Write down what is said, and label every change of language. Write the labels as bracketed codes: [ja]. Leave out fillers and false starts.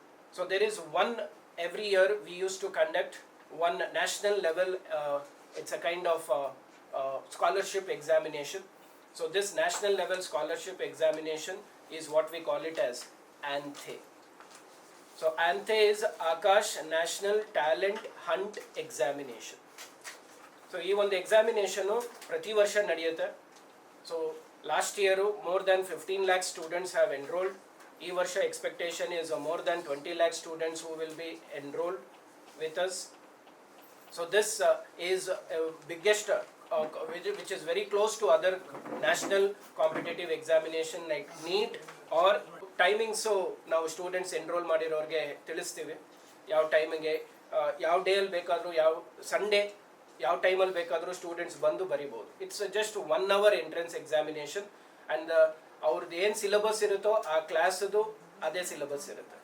[en] So there is every year we used to conduct one national level, it's a kind of scholarship examination. So this national level scholarship examination is what we call it as ANTHE. So ANTHE is Akash National Talent Hunt Examination. [kn] So ಈ ಒಂದು examination ಪ್ರತಿ ವರ್ಷ ನಡೆಯುತ್ತೆ. [en] So last year more than 15 lakh students have enrolled. [kn] ಈ ವರ್ಷ [en] expectation is more than 20 lakh students who will be enrolled with us. So this is biggest which is very close to other national competitive examination like NEET or timing. [kn] So ನಾವು students enrol ಮಾಡಿರೋರಿಗೆ ತಿಳಿಸ್ತೀವಿ ಯಾವ ಟೈಮಿಗೆ ಯಾವ day ಅಲ್ಲಿ ಬೇಕಾದರೂ ಯಾವ Sunday ಯಾವ ಟೈಮಲ್ಲಿ ಬೇಕಾದರೂ ಸ್ಟೂಡೆಂಟ್ಸ್ ಬಂದು ಬರಿಬೋದು. [en] it's just 1 hour entrance examination and [kn] ಅವ್ರದ್ದು ಏನು ಸಿಲೆಬಸ್ ಇರುತ್ತೋ ಆ ಕ್ಲಾಸದು ಅದೇ ಸಿಲೆಬಸ್ ಇರುತ್ತೆ.